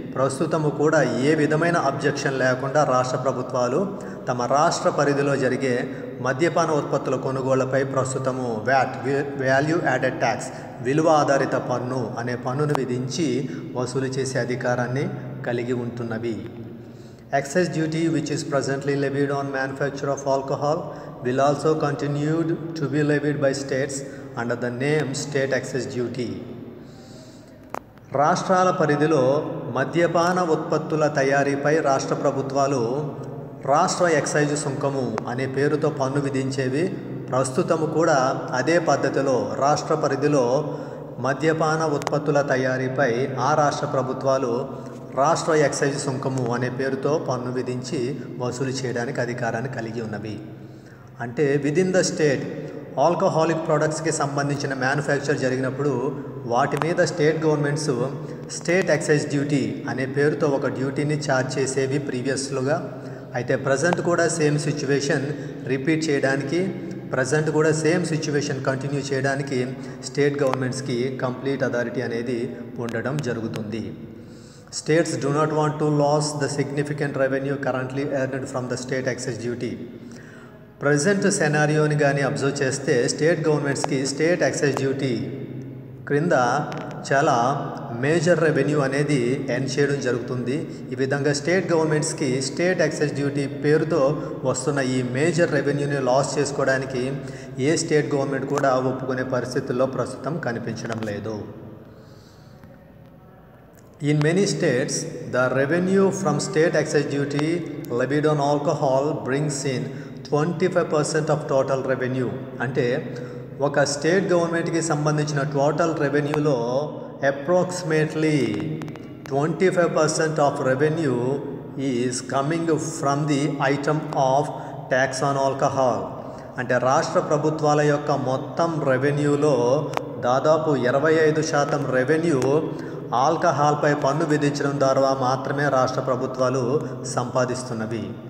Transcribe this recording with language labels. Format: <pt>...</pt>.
<te>ప్రస్తుతము కూడా ఏ విధమైన అబ్జెక్షన్ లేకుండా రాష్ట్ర ప్రభుత్వాలు తమ రాష్ట్ర పరిధిలో జరిగే మద్యపాన ఉత్పత్తుల కొనుగోళ్లపై ప్రస్తుతము VAT వాల్యూ యాడెడ్ ట్యాక్స్ విలువ ఆధారిత పన్ను అనే పన్నును విధించి వసూలు చేసే అధికారాన్ని కలిగి ఉంటున్నవి.</te> <en>Excise duty which is presently levied on manufacture of alcohol will also continue to be levied by states under the name state excise duty.</en> <te>రాష్ట్రాల పరిధిలో మద్యపాన ఉత్పత్తుల తయారీపై రాష్ట్ర ప్రభుత్వాలు రాష్ట్ర ఎక్సైజ్ సుంకము అనే పేరుతో పన్ను విధించేవి. ప్రస్తుతము కూడా అదే పద్ధతిలో రాష్ట్ర పరిధిలో మద్యపాన ఉత్పత్తుల తయారీపై ఆ రాష్ట్ర ప్రభుత్వాలు రాష్ట్ర ఎక్సైజ్ సుంకము అనే పేరుతో పన్ను విధించి వసూలు చేయడానికి అధికారాన్ని కలిగి ఉన్నవి. అంటే</te> <en>within the state</en> <te>ఆల్కహాలిక్ ప్రోడక్ట్స్కి సంబంధించిన మ్యానుఫ్యాక్చర్ జరిగినప్పుడు వాటి మీద state governments state excise duty అనే పేరుతో ఒక డ్యూటీని ఛార్జ్ చేసేవి ప్రీవియస్లుగా. అయితే ప్రజెంట్ కూడా సేమ్ సిచ్యువేషన్ రిపీట్ చేయడానికి, ప్రజెంట్ కూడా సేమ్ సిచ్యువేషన్ కంటిన్యూ చేయడానికి స్టేట్ గవర్నమెంట్స్కి కంప్లీట్ అథారిటీ అనేది ఉండడం జరుగుతుంది.</te> <en>States do not want to lose the significant revenue currently earned from the state excise duty.</en> <te>Present సెనారియోని కానీ అబ్జర్వ్ చేస్తే స్టేట్ గవర్నమెంట్స్కి స్టేట్ ఎక్సైజ్ డ్యూటీ క్రింద చాలా మేజర్ రెవెన్యూ అనేది ఎర్న్ చేయడం జరుగుతుంది. ఈ విధంగా స్టేట్ గవర్నమెంట్స్కి స్టేట్ ఎక్సైజ్ డ్యూటీ పేరుతో వస్తున్న ఈ మేజర్ రెవెన్యూని లాస్ చేసుకోవడానికి ఏ స్టేట్ గవర్నమెంట్ కూడా ఒప్పుకునే పరిస్థితుల్లో ప్రస్తుతం కనిపించడం లేదు.</te> <en>In many states, the revenue from state excise duty levied on alcohol brings in 25% of total revenue.</en> <te>అంటే ఒక</te> <en>state గవర్నమెంట్కి</en> <te>సంబంధించిన</te> <en>Total రెవెన్యూలో approximately 25% of revenue is coming from the item of tax on alcohol.</en> <te>అంటే రాష్ట్ర ప్రభుత్వాల యొక్క మొత్తం రెవెన్యూలో దాదాపు 25% రెవెన్యూ ఆల్కహాల్పై పన్ను విధించడం ద్వారా మాత్రమే రాష్ట్ర ప్రభుత్వాలు సంపాదిస్తున్నవి.</te>